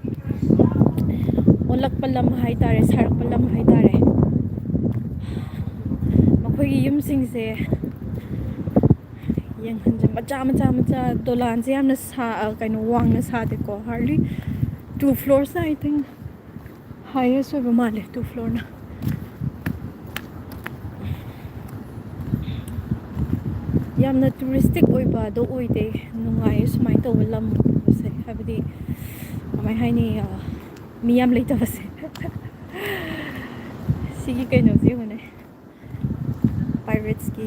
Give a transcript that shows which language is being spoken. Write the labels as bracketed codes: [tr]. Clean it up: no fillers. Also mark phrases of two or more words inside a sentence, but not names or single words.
[mni] ꯑꯣꯜꯂꯛꯄ ꯂꯝ ꯍꯥꯏꯇꯥꯔꯦ ꯁꯥꯔꯛꯄ ꯂꯝ ꯍꯥꯏꯇꯥꯔꯦ ꯃꯈꯣꯏꯒꯤ ꯌꯨꯝꯁꯤꯡꯁꯦ ꯌꯦꯡꯍꯟꯁꯦ ꯃꯆꯥ ꯃꯆꯥ ꯃꯆꯥ ꯗꯣꯂꯥꯟꯁꯦ ꯌꯥꯝꯅ ꯀꯩꯅꯣ ꯋꯥꯡꯅ ꯁꯥꯗꯦꯀꯣ ꯍꯥꯔꯂꯤ [en] 2 floors I think highest [mni] ꯑꯣꯏꯕ ꯃꯥꯜꯂꯦ 2 floor ꯌꯥꯝꯅ ꯇꯨꯔꯤꯁꯇꯤꯛ ꯑꯣꯏꯕ ꯑꯗꯣ ꯑꯣꯏꯗꯦ ꯅꯨꯡꯉꯥꯏꯌꯦ ꯁꯨꯃꯥꯏꯅ ꯇꯧꯕ ꯂꯝꯁꯦ ꯍꯥꯏꯕꯗꯤ ꯀꯃꯥꯏ ꯍꯥꯏꯅꯤ ꯃꯤ ꯌꯥꯝ ꯂꯩꯇꯕꯁꯦ ꯁꯤꯒꯤ ꯀꯩꯅꯣꯁꯦ ꯌꯦꯡꯉꯨꯅꯦ ꯄꯥꯏꯔꯦꯠꯁꯀꯤ